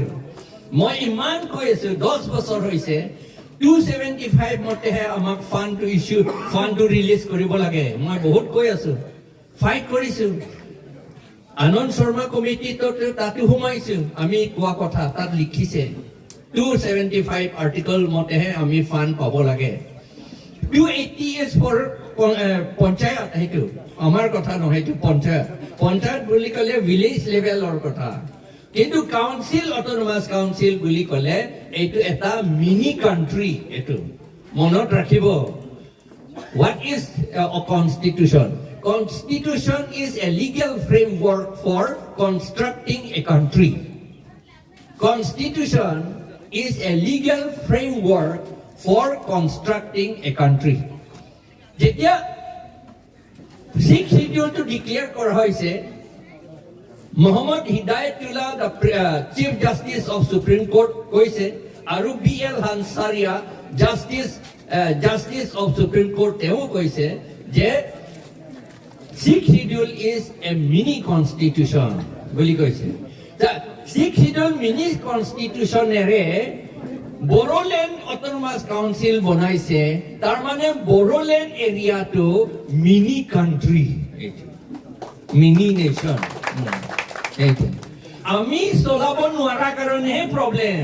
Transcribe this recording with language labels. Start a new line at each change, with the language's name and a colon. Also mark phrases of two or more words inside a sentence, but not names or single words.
Assamese: মই ইমান কৈ আছো, 10 বছৰ হৈছে 275 মতেহে আমাক ফাণ্ডটো ৰিলিজ কৰিব লাগে। মই বহুত কৈ আছো, ফাইট কৰিছো। আনন্দ শৰ্মা কমিটিত তাতো সোমাইছো, আমি কোৱা কথা তাত লিখিছে 275 আৰ্টিকল মতেহে আমি ফাণ্ড পাব লাগে।
English: 280 is for
Assamese: পঞ্চায়ত, সেইটো আমাৰ কথা নহয়, সেইটো পঞ্চায়ত বুলি ক'লে
English: village level
Assamese: কথা। কিন্তু
English: council autonomous council
Assamese: বুলি ক'লে এইটো এটা
English: mini country.
Assamese: এইটো মনত ৰাখিব।
English: What is a constitution? Constitution is a legal framework for constructing a country. Constitution is a legal framework for constructing a country.
Assamese: যেতিয়া
English: 6th schedule to declare
Assamese: কৰা হৈছে,
English: Muhammad Hidayatullah, the Chief Justice of Supreme Court
Assamese: কৈছে, আৰু
English: BL Hansaria, Justice of Supreme Court
Assamese: তেওঁ কৈছে যে
English: 6th schedule is a mini constitution
Assamese: বুলি কৈছে।
English: 6th schedule mini constitution
Assamese: এৰে বড়োলেণ্ড
English: autonomous council
Assamese: বনাইছে, তাৰ মানে বড়োলেণ্ড এৰিয়াটো
English: mini country, mini nation.
Assamese: আমি চলাব নোৱাৰা কাৰণেহে প্ৰব্লেম।